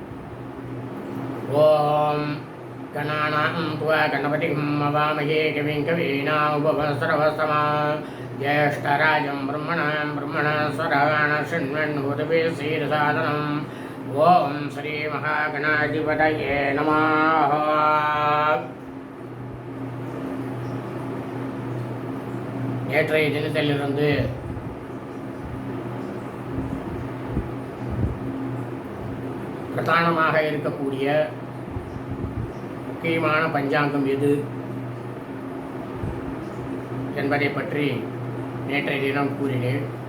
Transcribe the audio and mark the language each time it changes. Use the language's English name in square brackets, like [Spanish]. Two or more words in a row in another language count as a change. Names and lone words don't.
[Sanskrit] ओम गणानां त्वा गणपतिं हवामहे कविं कवीनामुपमश्रवस्तमा ज्येष्ठराजं ब्रह्मणां शृण्वन्नोतिभिः श्रीरसादनम्। ओम श्री महागणाधिपतये नमः। [Tamil] நேற்றைய தினத்திலிருந்து பிரதானமாக இருக்கக்கூடிய முக்கியமான பஞ்சாங்கம் எது என்பதை பற்றி நேற்றைய தினம் கூறினேன்.